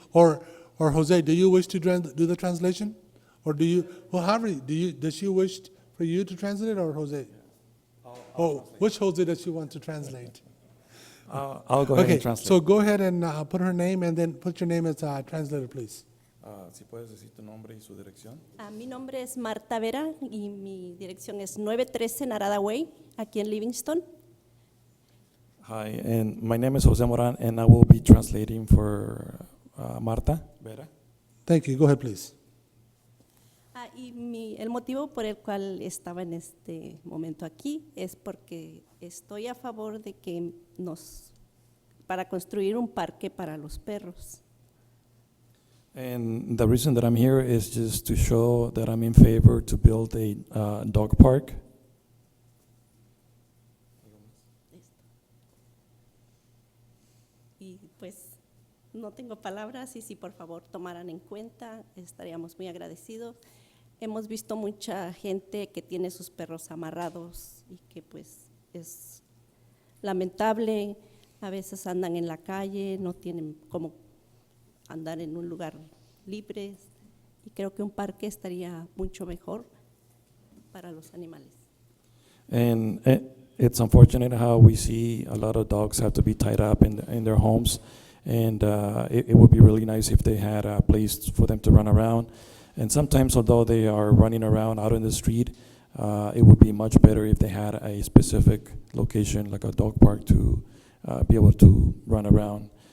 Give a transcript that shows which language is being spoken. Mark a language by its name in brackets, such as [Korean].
[English] Or Jose, do you wish to do the translation? Or do you, well, however, does she wish for you to translate or Jose? Oh, which Jose does she want to translate? I'll go ahead Okay, and translate. so go ahead and put her name and then put your name as a translator, please. [Spanish] Si puedes decir tu nombre y su dirección. Mi nombre es Marta Vera y mi dirección es 913 Narada Way, aquí en Livingston. [English] Hi, and my name is Jose Moran, and I will be translating for Marta Vera. Thank you. Go ahead, please. [Spanish] El motivo por el cual estaba en este momento aquí es porque estoy a favor de que para construir un parque para los perros. [English] And the reason that I'm here is just to show that I'm in favor to build a dog park. [Spanish] Y pues no tengo palabras y si por favor tomaran en cuenta, estaríamos muy agradecidos. Hemos visto mucha gente que tiene sus perros amarrados y que pues es lamentable, a veces andan en la calle, no tienen cómo andar en un lugar libre y creo que un parque estaría mucho mejor para los animales. [English] And it's unfortunate how we see a lot of dogs have to be tied up in their homes, and it would be really nice if they had a place for them to run around. And sometimes, although they are running around out in the street, it would be much better if they had a specific location, like a dog park, to be able to run around.